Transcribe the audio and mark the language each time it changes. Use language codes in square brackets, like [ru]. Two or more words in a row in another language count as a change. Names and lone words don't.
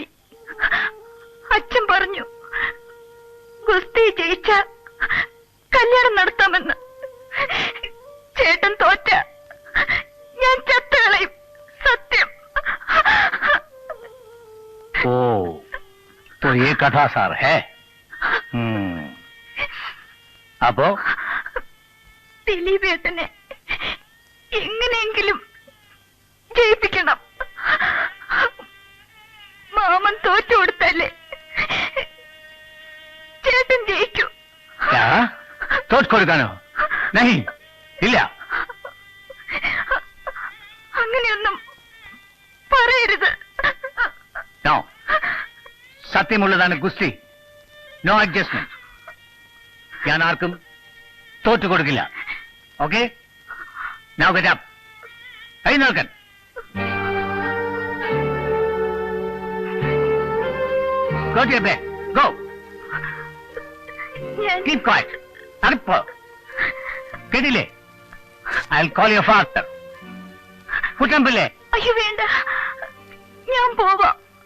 [ml] അച്ഛൻ പറഞ്ഞു ഗുസ്തി ജയിച്ച കല്യാണം നടത്താമെന്ന്. ചേട്ടൻ തോറ്റ ഞാൻ ചത്തുകളയും, സത്യം. ഓ, [hi] तो ये कथा सार है. [ml] അപ്പോ ദിലീപേട്ടനെ എങ്ങനെയെങ്കിലും ജയിപ്പിക്കണം. മാമൻ തോറ്റു കൊടുത്തല്ലേ ചേട്ടൻ ജയിക്കൂ. തോറ്റ് കൊടുക്കാനോ? നഹി, ഇല്ല. അങ്ങനെയൊന്നും പറയരുത്. നോ, സത്യമുള്ളതാണ് ഗുസ്തി. [en] no adjustment. [ml] ഞാൻ ആർക്കും തോറ്റു കൊടുക്കില്ല. [en] okay, now get up. എഴുന്നേൽക്കാൻ. Go to your bed. Go. Keep quiet. Arpo. കേട്ടില്ലേ? I'll call your father. [ml] കുട്ടമ്പിള്ളേ. അയ്യോ വേണ്ട, ഞാൻ പോവാം.